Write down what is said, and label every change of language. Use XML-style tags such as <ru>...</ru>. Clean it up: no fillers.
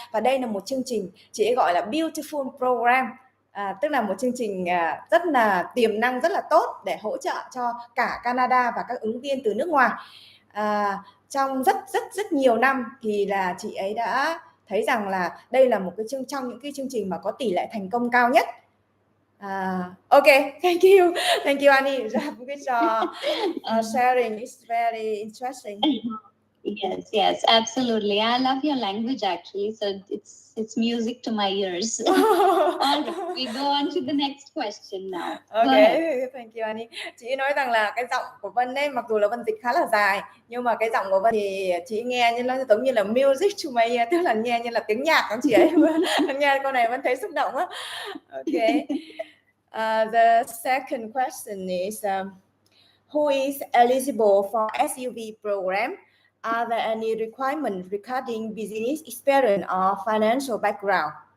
<vi>Và đây là một chương trình chị ấy gọi là</vi> <en>beautiful program,</en> <vi>tức là một chương trình rất là tiềm năng, rất là tốt để hỗ trợ cho cả Canada và các ứng viên từ nước ngoài. Trong rất nhiều năm thì là chị ấy đã thấy rằng là đây là một cái trong những cái chương trình mà có tỷ lệ thành công cao nhất.</vi> <en>Ok, thank you Annie, good job sharing, it's very interesting. Yes, absolutely. I love your language actually, so it's music to my ears. All right, we go on to the next question now. Okay, thank you Annie.</en> <vi>Chị nói rằng là cái giọng của Vân ấy, mặc dù là Vân dịch khá là dài, nhưng mà cái giọng của Vân thì chị nghe như nó giống như là</vi> <en>music to my ears,</en> <vi>tức là nghe như là tiếng nhạc của chị ấy. Nghe con này Vân thấy xúc động á.</vi> <en>Okay. The second question is who is eligible for SUV program? Are there any requirements regarding business experience or financial background?</en>